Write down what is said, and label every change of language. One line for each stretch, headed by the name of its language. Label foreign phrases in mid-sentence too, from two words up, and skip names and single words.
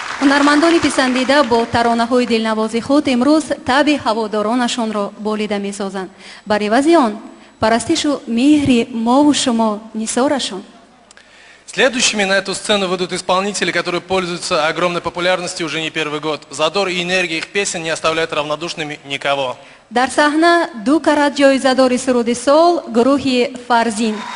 Tajik: ҳунармандони писандида бо таронаҳои дилнавози худ имрӯз таби ҳаводоронашонро болида месозанд. Бар ивази он парастишу меҳри мову шумо нисорашон.
Russian: Следующими на эту сцену выйдут исполнители, которые пользуются огромной популярностью уже не первый год. Задор и энергия их песен не оставляют равнодушными никого.
Tajik: Дар саҳна ду карат ҷоизадори суруди сол гурӯҳи Фарзин.